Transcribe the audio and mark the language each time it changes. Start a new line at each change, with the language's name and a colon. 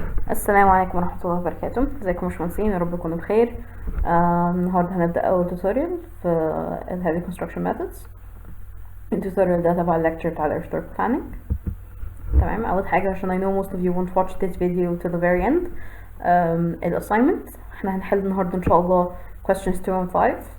Arabic: السلام عليكم ورحمة الله وبركاته. ازيكم يا باشمهندسين، يا رب تكونوا بخير. النهارده هنبدأ أول توتوريال في ال Heavy Construction Methods. التوتوريال ده تبع الليكتشر بتاع ال Earthwork Planning. تمام. أول حاجة عشان
English: I know most of you won't watch this video to the very end.
Arabic: ال assignment احنا هنحل النهارده إن شاء الله questions 2 and 5.